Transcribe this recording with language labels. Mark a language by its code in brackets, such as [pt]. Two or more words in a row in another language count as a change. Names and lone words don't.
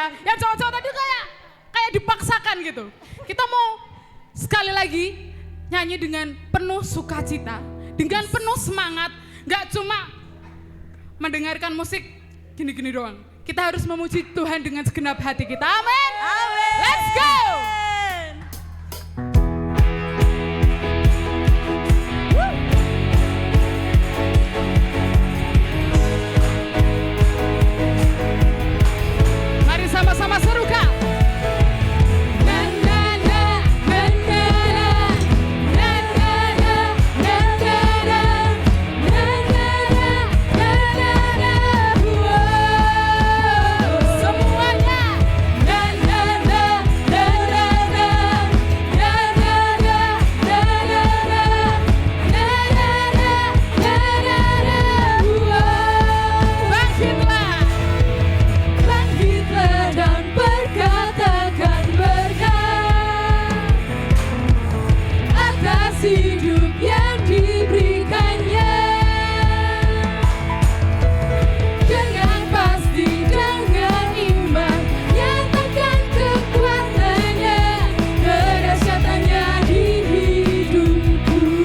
[id] Yang cowok-cowok tadi kayak dipaksakan gitu. Kita mau sekali lagi nyanyi dengan penuh sukacita, dengan penuh semangat, nggak cuma mendengarkan musik gini-gini doang. Kita harus memuji Tuhan dengan segenap hati kita. Amin. Amin. [en] Let's go. [id] Mari sama-sama serukan. Na na na na na na na na na na na na na na na. Semuanya. Na na na na na na na na na na na na. Bangkitlah. Bangkitlah dan berkatakan berkat atas hidup yang diberikannya. Dengan pasti, dengan iman, nyatakan kekuatannya, kedahsyatannya di hidupku.